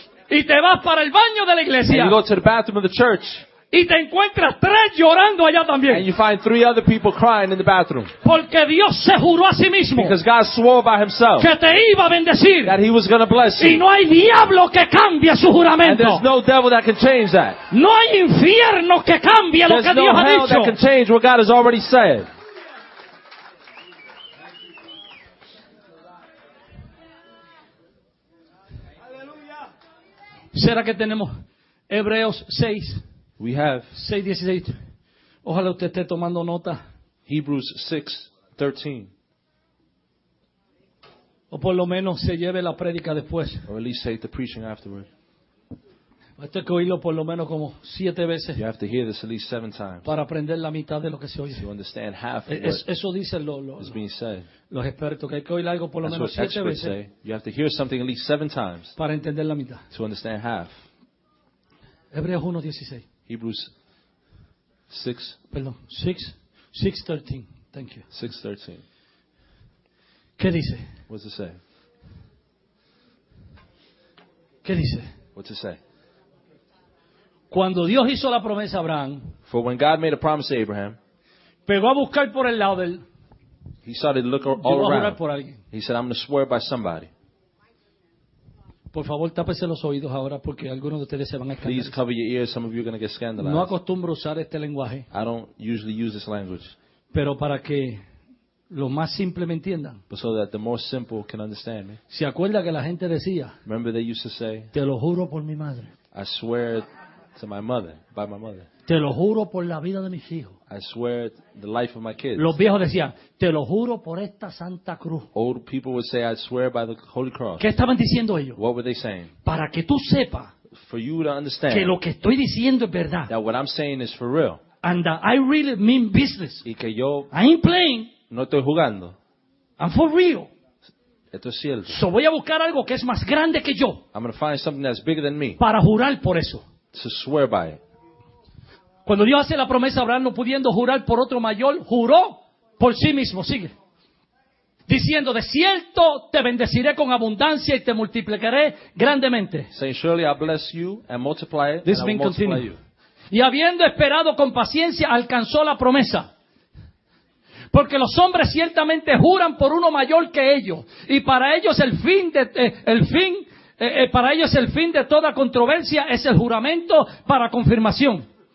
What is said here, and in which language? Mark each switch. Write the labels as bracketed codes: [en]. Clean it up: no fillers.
[es] Y te vas para el baño de la iglesia. [en] And you go to the bathroom of the church. [es] Y te encuentras tres llorando allá también. [en] And you find three other people crying in the bathroom. [es] Porque Dios se juró a sí mismo. [en] Because God swore by himself. [es] Que te iba a bendecir. [en] That he was going to bless you. [es] Y no hay diablo que cambie su juramento. [en] And there's no devil that can change that. [es] No hay infierno que cambie lo que Dios ha dicho. [en] There's no hell that can change what God has already said. [es] ¿Será que tenemos Hebreos 6? [en] We have [es] 6:16. Ojalá usted esté tomando nota. [en] Hebrews 6:13. [es] O por lo menos se lleve la prédica después. [en] Or at least say the preaching afterward. [es] Va a tener que oírlo por lo menos como 7 veces. [en] You have to hear this at least 7 times. [es] Para aprender la mitad de lo que se oye. [en] So you understand half of what [es] eso dicen los expertos, que hay que oír algo por lo [en] that's [es] menos 7 veces. [en] Say. You have to hear something at least 7 times. [es] Para entender la mitad. [en] To understand half. [es] Hebreos 1:16. [en] Hebrews 6. Perdón, 6:13. Thank you. 6:13. [es] ¿Qué dice? [en] What's it say? [es] ¿Qué dice? [en] What's it say? [es] Cuando Dios hizo la promesa a Abraham. [en] For when God made a promise to Abraham. [es] Pegó a buscar por el lado del. [en] He started to look all [es] yo [en] around. [es] A por alguien. [en] He said, I'm going to swear by somebody. [es] Por favor, tápese los oídos ahora porque algunos de ustedes se van a escandalizar. [en] Please cover your ears, some of you are going to get scandalized. [es] No acostumbro usar este lenguaje. [en] I don't usually use this language. [es] Pero para que los más simples me entiendan. [en] But so that the more simple can understand me. [es] ¿Se acuerda que la gente decía? [en] Remember they used to say. [es] Te lo juro por mi madre. [en] I swear to my mother, by my mother. [es] Te lo juro por la vida de mis hijos. [en] I swear the life of my kids. [es] Los viejos decían, te lo juro por esta santa cruz. [en] Old people would say, I swear by the Holy Cross. [es] ¿Qué estaban diciendo ellos? [en] What were they saying? [es] Para que tú sepas. [en] For you to understand. [es] Que lo que estoy diciendo es verdad. [en] That what I'm saying is for real. And that I really mean business. [es] Y que yo. [en] I ain't playing. [es] No estoy jugando. [en] I'm for real. [es] Esto es cierto. So voy a buscar algo que es más grande que yo. [en] I'm going to find something that's bigger than me. [es] Para jurar por eso. [en] To swear by it. [es] Cuando Dios hace la promesa a Abraham, no pudiendo jurar por otro mayor, juró por sí mismo. Sigue. Diciendo, de cierto te bendeciré con abundancia y te multiplicaré grandemente. [en] Saying, surely I bless you and multiply it. This means continue. [es] Y habiendo esperado con paciencia, alcanzó la promesa. Porque los hombres ciertamente juran por uno mayor que ellos. Y para ellos el fin de toda controversia es el juramento para confirmación.